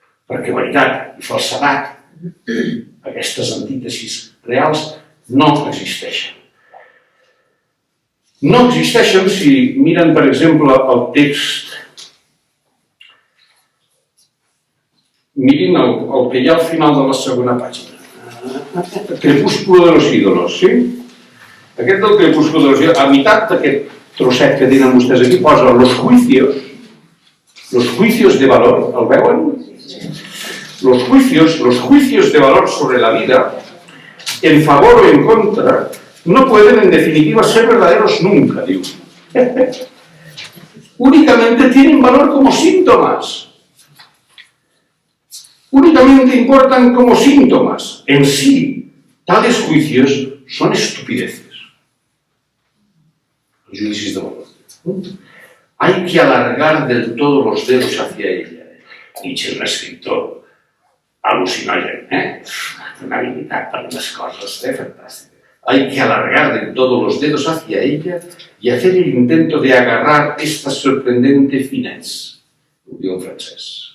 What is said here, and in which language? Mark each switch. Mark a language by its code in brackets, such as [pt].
[ca] Perquè veritat i falsedat, aquestes antítesis reals, no existeixen. No existeixen si miren, per exemple, el text. Mirin el que hi ha al final de la segona pàgina. [es] Crepúsculo de los ídolos, sí? [ca] Aquest del crepúsculo de los ídolos, a meitat d'aquest trosset que tenen vostès aquí, posa [es] los juicios de valor, [ca] el veuen? [es] Los juicios de valor sobre la vida, en favor o en contra, no pueden en definitiva ser verdaderos nunca, digo. Únicamente tienen valor como síntomas. Únicamente importan como síntomas. En sí, tales juicios son estupideces. Los juicios de valor. Hay que alargar del todo los dedos hacia ella. [ca] Nietzsche és un escriptor al·lucinogen, una habilitat per unes coses fantàstiques. [es] Hay que alargar del todo los dedos hacia ella y hacer el intento de agarrar esta sorprendente finesse. [ca] Ho diu en francès.